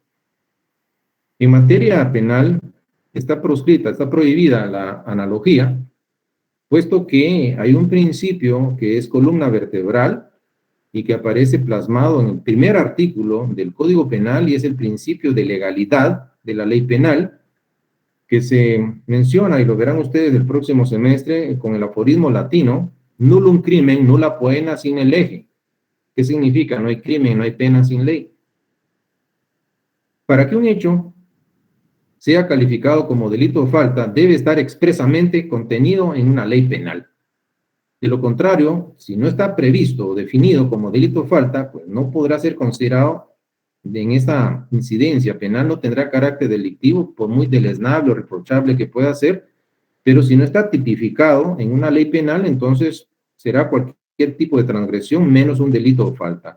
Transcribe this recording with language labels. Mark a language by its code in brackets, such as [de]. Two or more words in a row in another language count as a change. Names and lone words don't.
[es] En materia penal está proscrita, está prohibida la analogía, puesto que hay un principio que es columna vertebral y que aparece plasmado en el primer artículo del Código Penal, y es el principio de legalidad de la ley penal, que se menciona, y lo verán ustedes el próximo semestre, con el aforismo latino, [la] nullum crimen, nulla poena sine lege. [es] ¿Qué significa? No hay crimen, no hay pena sin ley. Para que un hecho sea calificado como delito o falta, debe estar expresamente contenido en una ley penal. De lo contrario, si no está previsto o definido como delito o falta, pues no podrá ser considerado en esta incidencia penal, no tendrá carácter delictivo, por muy deleznable o reprochable que pueda ser, pero si no está tipificado en una ley penal, entonces será cualquier tipo de transgresión menos un delito o falta.